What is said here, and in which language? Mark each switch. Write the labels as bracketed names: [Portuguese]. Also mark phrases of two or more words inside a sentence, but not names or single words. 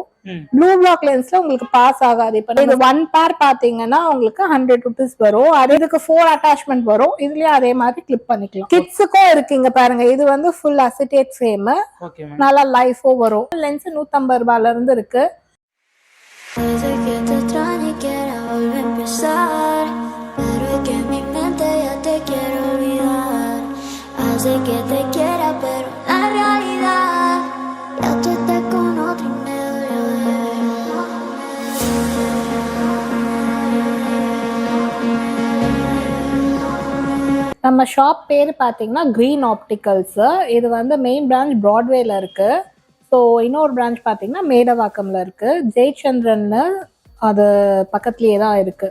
[English] blue block lens-ல [Tamil] உங்களுக்கு பாஸ் ஆகாது. இப்ப இது 1 பேர் பாத்தீங்கன்னா உங்களுக்கு ₹100 வரும். அதுக்கு 4 அட்டாச்மெண்ட் வரும். இதுலயே அதே மாதிரி கிளிப் பண்ணிக்கலாம். கிட்ஸுக்கும் இருக்குங்க பாருங்க. இது வந்து [English] full acetate frame. [Tamil] நல்லா லைஃபோ வரும். லென்ஸ் ₹150 இருந்து இருக்கு. [Spanish] Hace que te quiera, pero la realidad ya tú estás con otro y me dolió. [Tamil] நம்ம ஷாப் பேர் பார்த்தீங்கன்னா கிரீன் ஆப்டிகல்ஸ். இது வந்து [English] main branch [Tamil] பிராட்வேல இருக்கு. ஸோ இன்னொரு பிரான்ச் பார்த்தீங்கன்னா மேடவாக்கம்ல இருக்கு. ஜெயச்சந்திரன்னு அது பக்கத்துலேயே தான் இருக்கு.